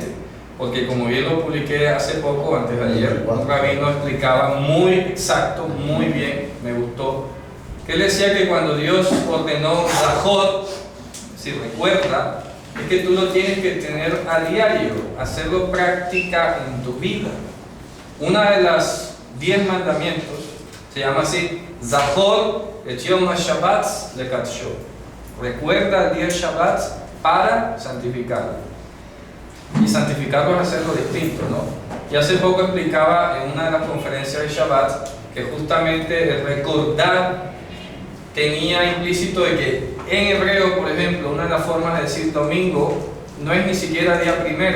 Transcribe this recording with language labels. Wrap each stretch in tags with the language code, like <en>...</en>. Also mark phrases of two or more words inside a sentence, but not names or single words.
<es>Porque como bien lo publiqué hace poco, antes de ayer, un rabino explicaba muy exacto, muy bien, me gustó, que él decía que cuando Dios ordenó Zachor, si recuerda, es que tú lo tienes que tener a diario, hacerlo práctica en tu vida. Una de las 10 mandamientos se llama así:</es> <he>זכור את יום השבת לקדשו.</he> <es>Recuerda el día Shabbat para santificarlo. Y santificarlo es hacerlo distinto, ¿no? Y hace poco explicaba en una de las conferencias de Shabbat que justamente el recordar tenía implícito de que en hebreo, por ejemplo, una de las formas de decir domingo no es ni siquiera día primero.</es>